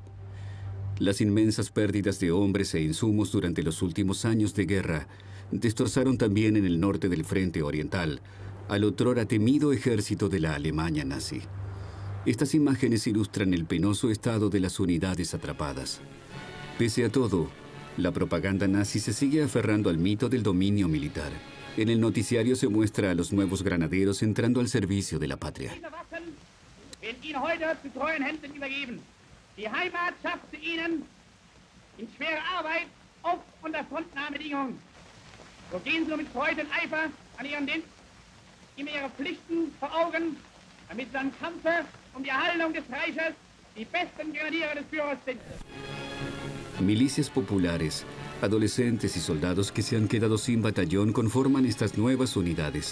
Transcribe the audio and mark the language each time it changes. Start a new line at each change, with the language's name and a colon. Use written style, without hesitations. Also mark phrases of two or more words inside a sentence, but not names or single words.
Spanish: Las inmensas pérdidas de hombres e insumos durante los últimos años de guerra destrozaron también en el norte del Frente Oriental al otrora temido ejército de la Alemania nazi. Estas imágenes ilustran el penoso estado de las unidades atrapadas. Pese a todo, la propaganda nazi se sigue aferrando al mito del dominio militar. En el noticiario se muestra a los nuevos granaderos entrando al servicio de la patria.
German: Die Heimat schaffte ihnen in schwerer Arbeit auf unter Frontnahmebedingungen. So gehen sie mit Freude und Eifer an ihren Dienst, immer ihre Pflichten vor Augen, damit sie am Kampfe um die Erhaltung des Reiches die besten Grenadiere des Führers sind.
Spanish: Milicias populares, adolescentes y soldados que se han quedado sin batallón conforman estas nuevas unidades.